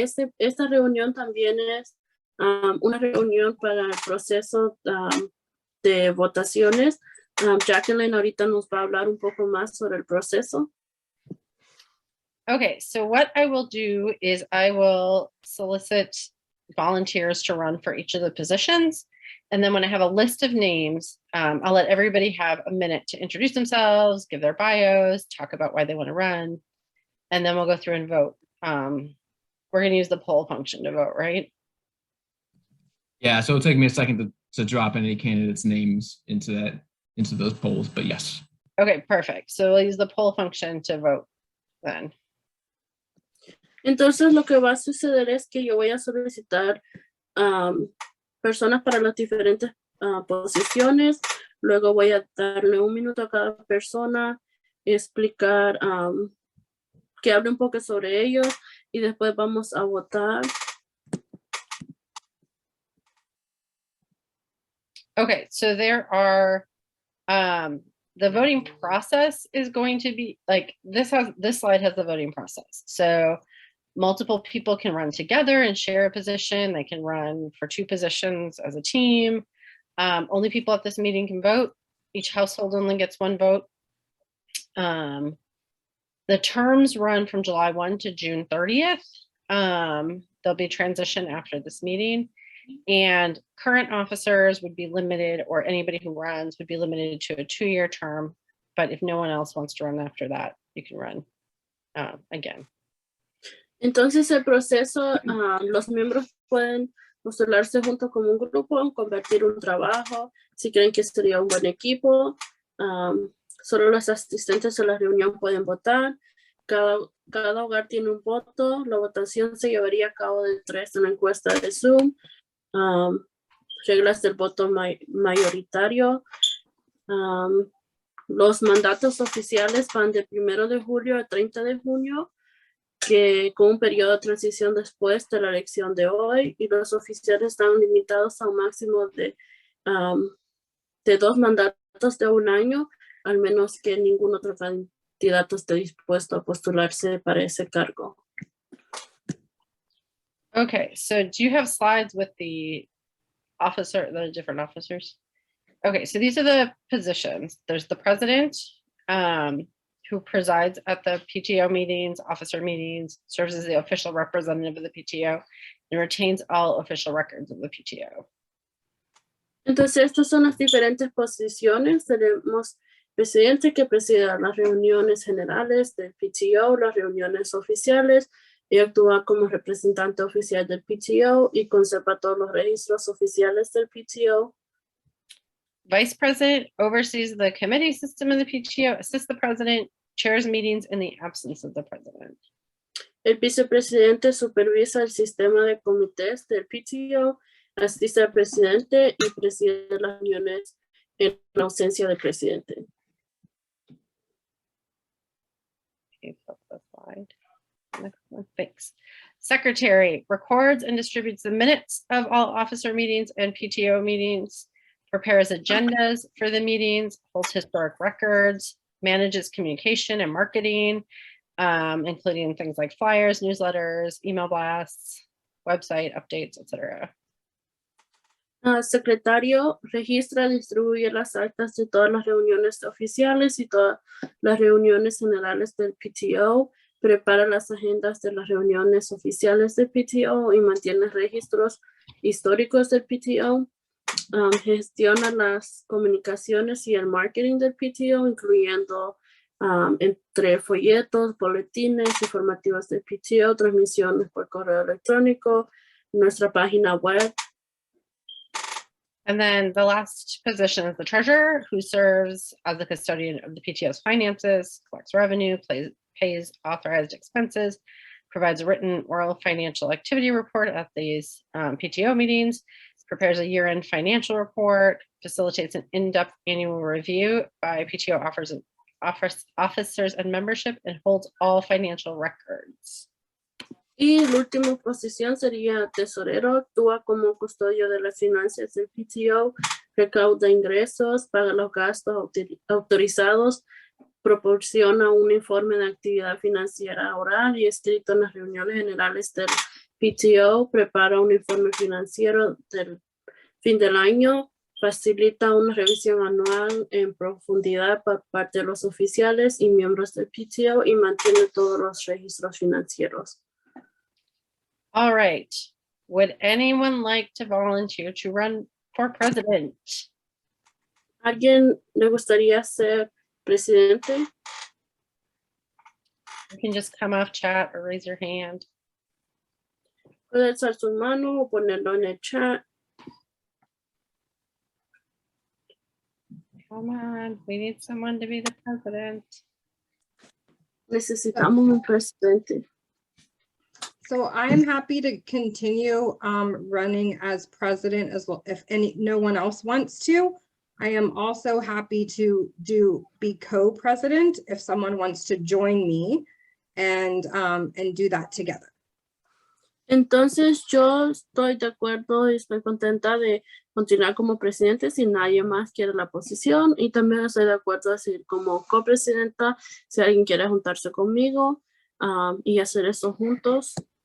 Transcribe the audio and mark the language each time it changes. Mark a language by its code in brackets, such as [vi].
[es] Esta reunión también es una reunión para el proceso de votaciones. Jacqueline ahorita nos va a hablar un poco más sobre el proceso. [en] Okay, so what I will do is I will solicit volunteers to run for each of the positions. And then when I have a list of names, I'll let everybody have a minute to introduce themselves, give their bios, talk about why they want to run, and then we'll go through and vote. We're going to use the poll function to vote, right? Yeah, so it'll take me a second to drop any candidates' names into those polls, but yes. Okay, perfect. So we'll use the poll function to vote then. [es] Entonces lo que va a suceder es que yo voy a solicitar personas para las diferentes posiciones. Luego voy a darle un minuto a cada persona, explicar que hable un poco sobre ellos y después vamos a votar. [en] Okay, so there are, the voting process is going to be like, this slide has the voting process. So multiple people can run together and share a position. They can run for 2 positions as a team. Only people at this meeting can vote. Each household only gets 1 vote. The terms run from July 1 to June 30th. There'll be transition after this meeting. And current officers would be limited, or anybody who runs would be limited to a 2-year term. But if no one else wants to run after that, you can run again. [es] Entonces el proceso, los miembros pueden postularse junto como un grupo, convertir un trabajo, si creen que sería un buen equipo. Solo los asistentes a la reunión pueden votar. Cada hogar tiene un voto. La votación se llevaría a cabo de 3 en la encuesta de Zoom. Reglas del voto mayoritario. Los mandatos oficiales van de 1 de julio a 30 de junio, que con un periodo de transición después de la elección de hoy, y los oficiales están limitados a un máximo de 2 mandatos de 1 año, al menos que ningún otro candidato esté dispuesto a postularse para ese cargo. [en] Okay, so do you have slides with the different officers? Okay, so these are the positions. There's the president, who presides at the PTO meetings, officer meetings, serves as the official representative of the PTO, and retains all official records of the PTO. [es] Entonces, estas son las diferentes posiciones. Tenemos presidente que preside las reuniones generales del PTO, las reuniones oficiales, y actúa como representante oficial del PTO y conserva todos los registros oficiales del PTO. [en] Vice president oversees the committee system in the PTO, assists the president, chairs meetings in the absence of the president. [es] El vicepresidente supervisa el sistema de comités del PTO, asiste al presidente y preside las reuniones en la ausencia del presidente. [en] Okay, flip the slide. Next one, thanks. Secretary records and distributes the minutes of all officer meetings and PTO meetings, prepares agendas for the meetings, holds historic records, manages communication and marketing, including things like flyers, newsletters, email blasts, website updates, etc. [es] Secretario registra, distribuye las actas de todas las reuniones oficiales y todas las reuniones generales del PTO, prepara las agendas de las reuniones oficiales del PTO y mantiene registros históricos del PTO. Gestiona las comunicaciones y el marketing del PTO, incluyendo entre folletos, boletines informativos del PTO, transmisiones por correo electrónico, nuestra página web. [en] And then the last position is the treasurer, who serves as the custodian of the PTO's finances, collects revenue, pays authorized expenses, provides a written oral financial activity report at these PTO meetings, prepares a year-end financial report, facilitates an in-depth annual review by PTO officers and membership, and holds all financial records. [es] Y la última posición sería tesorero, actúa como custodio de las finanzas del PTO, recauda ingresos, paga los gastos autorizados, proporciona un informe de actividad financiera oral y escrito en las reuniones generales del PTO, prepara un informe financiero del fin del año, facilita una revisión anual en profundidad por parte de los oficiales y miembros del PTO y mantiene todos los registros financieros. [en] All right. Would anyone like to volunteer to run for president? [es] ¿Alguien le gustaría ser presidente? [en] You can just come off chat or raise your hand. [es] Puede alzar su mano o ponerlo en el chat. [en] Come on, we need someone to be the president. [es] Necesitamos un presidente. [en] So I'm happy to continue running as president as well. If no one else wants to, I am also happy to be co-president if someone wants to join me and do that together. [es] Entonces yo estoy de acuerdo y estoy contenta de continuar como presidente si nadie más quiere la posición, y también estoy de acuerdo de seguir como copresidenta si alguien quiere juntarse conmigo y hacer eso juntos.